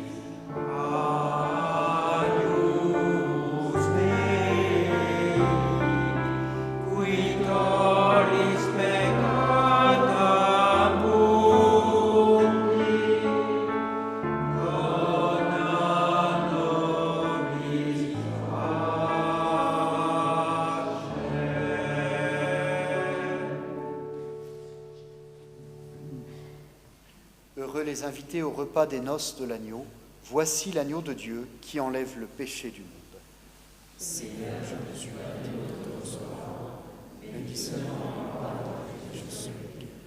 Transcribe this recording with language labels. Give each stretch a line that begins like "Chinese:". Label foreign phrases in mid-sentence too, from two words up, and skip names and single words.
Latin: Agnus Dei, qui tollis peccata mundi, dona nobis pace.
French: Heureux les invités au repas des noces de l'agneau. Voici l'agneau de Dieu qui enlève le péché du monde. Seigneur, je ne suis pas digne de te recevoir, mais dis seulement une parole et je serai guéri.